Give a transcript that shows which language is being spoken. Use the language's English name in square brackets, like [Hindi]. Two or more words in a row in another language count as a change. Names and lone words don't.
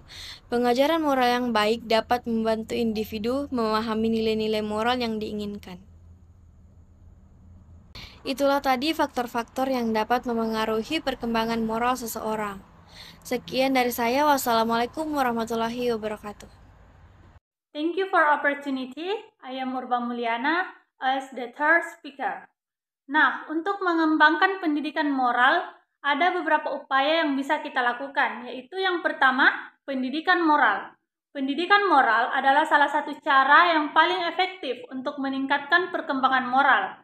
[Indonesian] Pengajaran moral yang baik dapat membantu individu memahami nilai-nilai moral yang diinginkan. Itulah tadi faktor-faktor yang dapat memengaruhi perkembangan moral seseorang. Sekian dari saya. [Arabic] والسلام عليكم ورحمة الله وبركاته. [English] Thank you for opportunity. I am Urbah Mulyana as the third speaker. [Indonesian] Nah, untuk mengembangkan pendidikan moral, ada beberapa upaya yang bisa kita lakukan, yaitu yang pertama, pendidikan moral. Pendidikan moral adalah salah satu cara yang paling efektif untuk meningkatkan perkembangan moral.